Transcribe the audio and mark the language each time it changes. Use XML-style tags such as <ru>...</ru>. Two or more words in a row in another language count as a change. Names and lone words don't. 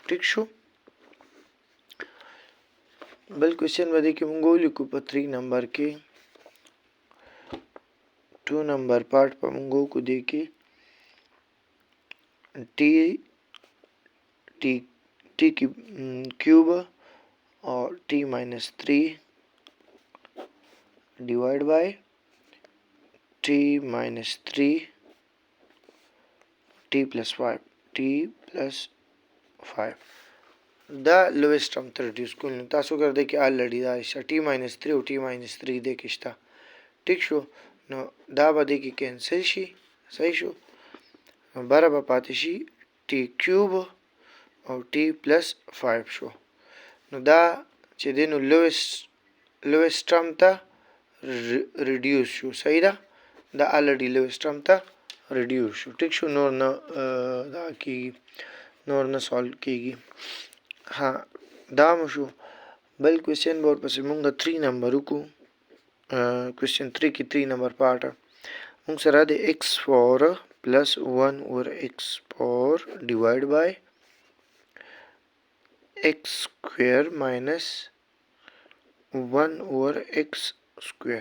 <ps>ټیک شو. بل کوېسچن به دې کې موږ ولیکو په 3 نمبر کې 2</ps> <en>number part</en> <ps>په موږ وکړو دې کې</ps> <en>t cube or t minus 3 divided by t minus 3 t plus 5</en> <ps>دا</ps> <en>lowest term</en> <ps>ته reduce کول نو تاسو ګرځئ کې already دا شته</ps> <en>t minus 3</en> <ps>او</ps> <en>t minus 3</en> <ps>دې کې شته. ټیک شو. نو دا به دې کې کینسل شي. صحیح شو. نو بره به پاتې شي</ps> <en>t cube</en> <ps>او</ps> <en>t plus 5</en> <ps>شو. نو دا چې دی نو</ps> <en>lowest term</en> <ps>ته reduce شو. صحیح ده. دا already</ps> <en>lowest term</en> <ps>ته reduce شو. ټیک شو. نور نه دا کېږي نور نه سالو کېږي. ها دا مو شو. بل کوېسچن به ورپسې مونږ 3 نمبر وکړو. کوېسچن 3 کې 3</ps> <en>number part</en> <ps>مونږ سره د</ps> <en>x power plus 1 over x power divide by x square minus 1 over x square.</en>